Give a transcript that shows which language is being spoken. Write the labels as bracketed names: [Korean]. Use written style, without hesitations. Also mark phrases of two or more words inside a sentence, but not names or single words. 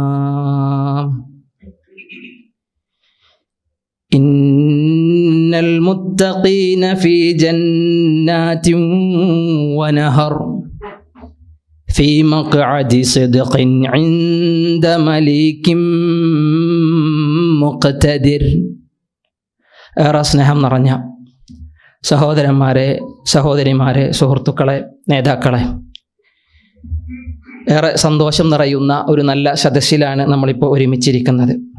[Arabic] إن المتقين في جنات ونهر في مقعد صدق عند مليك മുഖ്തദിർ. [Malayalam] ഏറെ സ്നേഹം നിറഞ്ഞ സഹോദരന്മാരെ, സഹോദരിമാരെ, സുഹൃത്തുക്കളെ, നേതാക്കളെ, ഏറെ സന്തോഷം നിറയുന്ന ഒരു നല്ല സദസ്സിലാണ് നമ്മളിപ്പോൾ ഒരുമിച്ചിരിക്കുന്നത്.